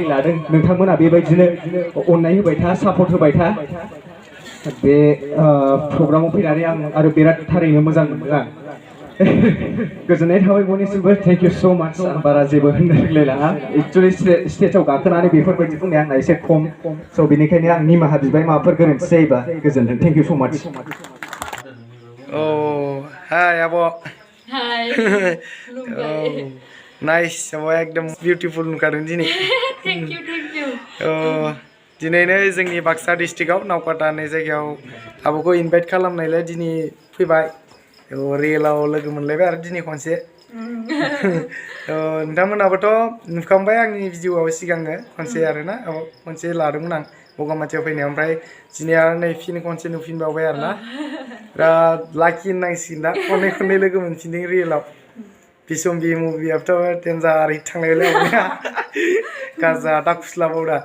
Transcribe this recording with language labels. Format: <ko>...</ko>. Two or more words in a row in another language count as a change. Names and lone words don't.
<brx>लादों नोंथांमोना बेबायदिनो अननाय होबाय था सापर्ट होबाय था बे प्रग्रामाव फैनानै आं आरो बिराद थारैनो मोजां मोनदों गोजोननाय थाबाय बयनिसिमबो</brx> <en>thank you so much</en> <brx>आं बारा जेबो होननो रोंलायलाङा एक्सुवेलि स्टेजाव गाखोनानै बेफोरबायदि बुंनाया आंना एसे खम स' बेनिखायनो आं निमाहा बिबाय माबाफोर गोरोन्थि जायोबा गोजोनथों</brx> <en>thank you so much Oh, hi Abo. Hi. Oh, nice. Abo एकदम beautiful</en> <brx>नुखादों दिनै.</brx> <en>Thank you.</en> <brx>Oh, दिनैनो जोंनि बाक्सा डिस्ट्रिक्टआव नावकाटा होननाय जायगायाव आब'खौ इनभाइट खालामनायलाय दिनै फैबाय. रियेलाव लोगो मोनलायबाय आरो दिनै खनसे. नोंथांमोनाबोथ' नुखांबाय आंनि भिडिअ'आव सिगांनो खनसे आरोना खनसे लादोंमोन आं बगामाथियाव फैनायाव ओमफ्राय दिनै आरो नै फिन खनसे नुफिनबावबाय आरोना बिराद लाखि होननांसिगोन दा खननै लोगो मोनफिनदों रियेलाव बिसम्बि मुभियाबोथ' देन्जार हिट थांलायलाय गाजा दाखुस्लाबाव दा</brx>